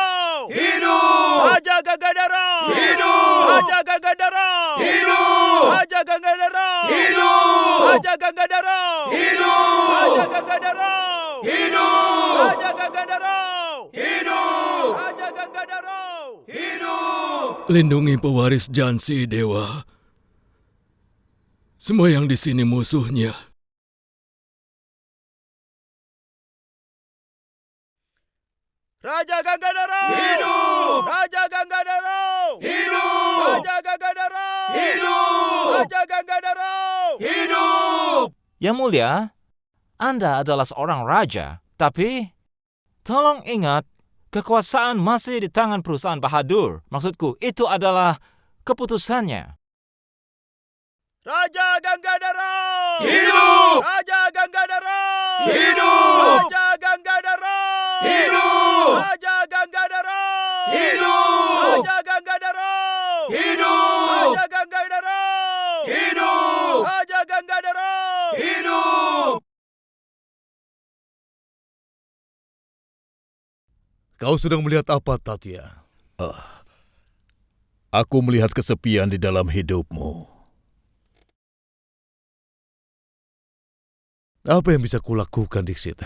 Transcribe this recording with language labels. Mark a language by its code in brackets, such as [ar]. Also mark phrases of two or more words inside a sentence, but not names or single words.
[id] Hidup! Raja Gangadhara! Hidup! Raja Gangadhara! Hidup! Raja Gangadhara! Hidup! Raja Gangadhara! Hidup! Raja Gangadhara! Hidup! Raja Gangadhara! Hidup! Raja Gangadhara! Hidup! Lindungi pewaris Jansi, Dewa. Semua yang di sini musuhnya. Raja Gangadhara! Hidup! Raja Gangadhara! Hidup! Raja Gangadhara! Hidup! Raja Gangadhara! Hidup! Yang mulia, Anda adalah seorang raja, tapi tolong ingat, kekuasaan masih di tangan perusahaan Bahadur. Maksudku, itu adalah keputusannya. Raja Gangadhara! Hidup! Raja Gangadhara! Hidup! Raja Gangadhara! Hidup! Raja Gangadhara! Hidup! Raja Gangadhara! Hidup! Raja Gangadhara! Hidup! Raja Gangadhara! Hidup! Kau sedang melihat apa, Tatya? Aku melihat kesepian di dalam hidupmu. Apa yang bisa kulakukan, Dixit?